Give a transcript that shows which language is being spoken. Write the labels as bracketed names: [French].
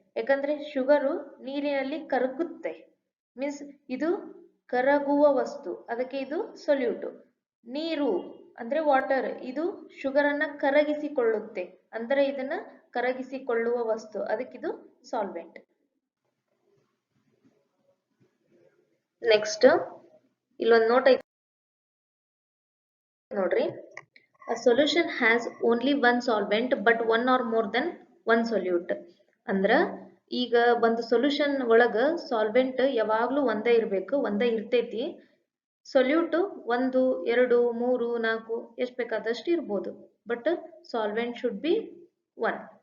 [Kannada] ಯಾಕಂದ್ರೆ ಶುಗರು ನೀರಿನಲ್ಲಿ ಕರಗುತ್ತೆ, ಮೀನ್ಸ್ ಇದು ಕರಗುವ ವಸ್ತು, ಅದಕ್ಕೆ ಇದು ಸೊಲ್ಯೂಟು. ನೀರು ಅಂದ್ರೆ ವಾಟರ್, ಇದು ಶುಗರ್ ಅನ್ನ ಕರಗಿಸಿಕೊಳ್ಳುತ್ತೆ, ಅಂದ್ರೆ ಇದನ್ನ ಕರಗಿಸಿಕೊಳ್ಳುವ ವಸ್ತು, ಅದಕ್ಕಿದು ಸಾಲ್ವೆಂಟ್. ನೆಕ್ಸ್ಟ್ ಇಲ್ಲೊಂದು ನೋಟ್ ಐತಿ ನೋಡ್ರಿ, [English] a solution has only one solvent but one or more than one solute. [Kannada] ಅಂದ್ರ ಈಗ ಒಂದು ಸೊಲ್ಯೂಷನ್ ಒಳಗ ಸಾಲ್ವೆಂಟ್ ಯಾವಾಗ್ಲೂ ಒಂದೇ ಇರಬೇಕು, ಒಂದೇ ಇರ್ತೈತಿ. ಸೊಲ್ಯೂಟ್ 1, 2, 3, 4 ಎಷ್ಟು ಬೇಕಾದಷ್ಟು ಇರ್ಬೋದು, [English] But solvent should be 1.